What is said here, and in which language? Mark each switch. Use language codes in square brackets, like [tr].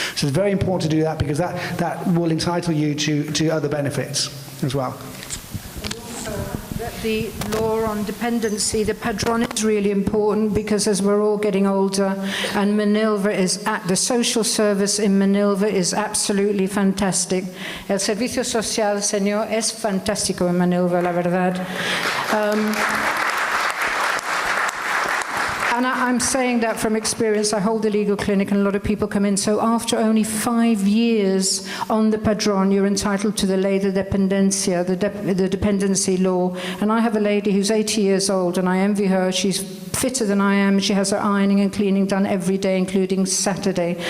[en] So it's very important to do that because that will entitle you to other benefits as well. The law on dependency, the padron is really important because as we're all getting older, and MANILVA the social service in MANILVA is absolutely fantastic. [es] El servicio social, señor, es fantástico en MANILVA, la verdad. [en] And I'm saying that from experience. I hold a legal clinic and a lot of people come in. So after only 5 years on the padron, you're entitled to the ley de dependencia, the dependency law. And I have a lady who's 80 years old, and I envy her. She's fitter than I am. She has her ironing and cleaning done every day, including Saturday.